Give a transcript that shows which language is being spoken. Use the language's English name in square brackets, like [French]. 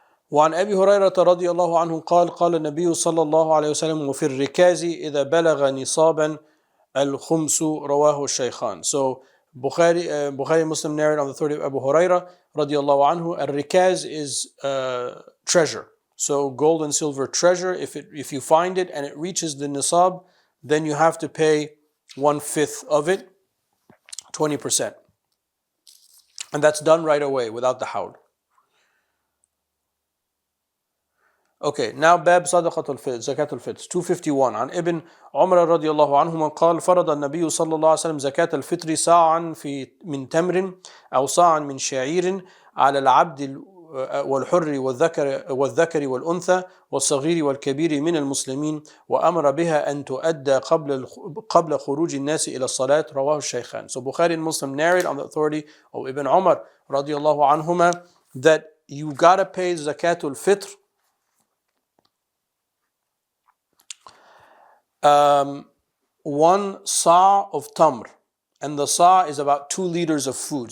[Arabic] وعن أبي هريرة رضي الله عنه قال النبي صلى الله عليه وسلم وفي الركاز إذا بلغ نصابا الخمس رواه الشيخان. [English] So Bukhari Muslim narrate on the authority of Abu Hurairah [Arabic] رضي الله عنه, [English] الركاز is treasure. So gold and silver treasure, if you find it and it reaches the nisab, then you have to pay 1/5 of it, 20%. And that's done right away without the hawl. Okay, now Bab Sadaqatul Fitr, Zakatul Fitr, 251. [Arabic] عن ابن عمر رضي الله عنهما قال فرض النبي صلى الله عليه وسلم زكاة الفطر صاعا من تمر أو صاعا من شعير على العبد والحر والذكر والأنثى والصغير والكبير من المسلمين وأمر بها أن تؤدى قبل خروج الناس إلى الصلاة رواه الشيخان. [English] So Bukhari and Muslim narrate on the authority of Ibn Umar [Arabic] رضي الله عنهما [English] that you gotta pay Zakatul Fitr one sa' of tamr, and the sa' is about 2 liters of food.